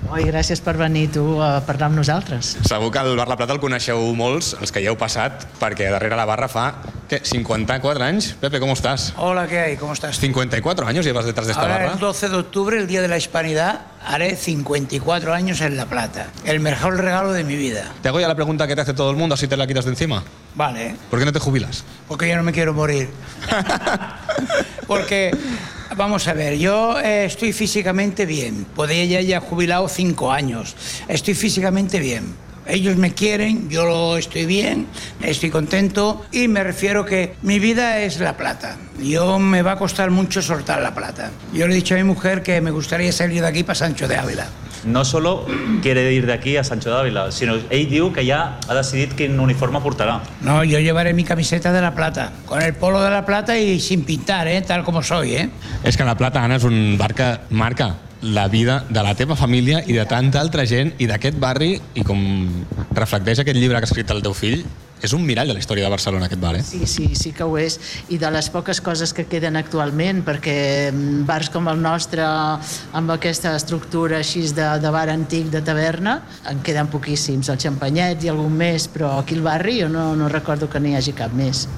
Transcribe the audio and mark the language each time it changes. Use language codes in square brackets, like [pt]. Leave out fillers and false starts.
[ca] Oi, gràcies per venir tu a parlar amb nosaltres. Segur que el Bar La Plata el coneixeu molts, els que hi heu passat, perquè darrere la barra fa, què, 54 anys? Pepe, com estàs? Hola, què hi, com estàs? [es] 54 anys llevas detrás d'esta barra. [ca] Ara, el 12 d'octubre, el dia de la Hispanidad, haré 54 anys en La Plata. [es] El mejor regalo de mi vida. Te hago ya la pregunta que te hace todo el mundo, así te la quitas de encima. Vale. ¿Por qué no te jubilas? Porque yo no me quiero morir. Porque, vamos a ver, yo estoy físicamente bien. Podría ya haber jubilado 5 años. Estoy físicamente bien. Ellos me quieren, yo estoy bien, estoy contento. Y me refiero que mi vida es La Plata. Yo me va a costar mucho soltar La Plata. Yo le he dicho a mi mujer que me gustaría salir de aquí para Sancho de Ávila. No solo quiere ir de aquí a Sancho d'Àvila, sino [ca] ell diu que ja ha decidit quin uniforme portarà. [es] No, yo llevaré mi camiseta de La Plata, con el polo de La Plata y sin pintar, tal como soy, [ca] És que La Plata, Anna, és un bar que marca la vida de la teva família i de tanta altra gent i d'aquest barri, i com reflecteix aquest llibre que ha escrit el teu fill, és un mirall de la història de Barcelona, aquest bar, Sí, sí, sí que ho és, i de les poques coses que queden actualment, perquè bars com el nostre, amb aquesta estructura així de bar antic, de taverna, en queden poquíssims, el Champanyet i algun més, però aquí al barri jo no recordo que n'hi hagi cap més.